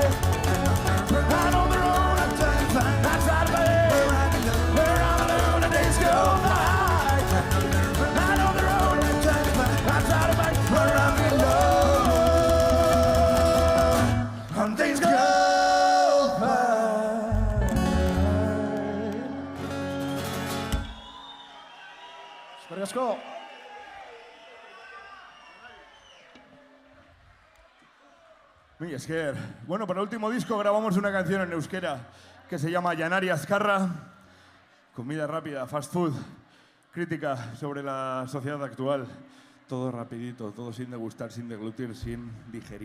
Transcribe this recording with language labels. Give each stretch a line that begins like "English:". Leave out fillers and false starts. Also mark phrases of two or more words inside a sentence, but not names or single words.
English: I'm on the road. I try to find where I belong, and days go by. I'm on the road. I try to find where I belong, and days go by.
Basque: Eskerrik asko. Mila esker.
Spanish: Bueno, para el último disco grabamos una canción en euskera que se llama Janari Azkarra. Comida rápida,
English: fast food,
Spanish: crítica sobre la sociedad actual. Todo rapidito, todo sin degustar, sin deglutir, sin digerir.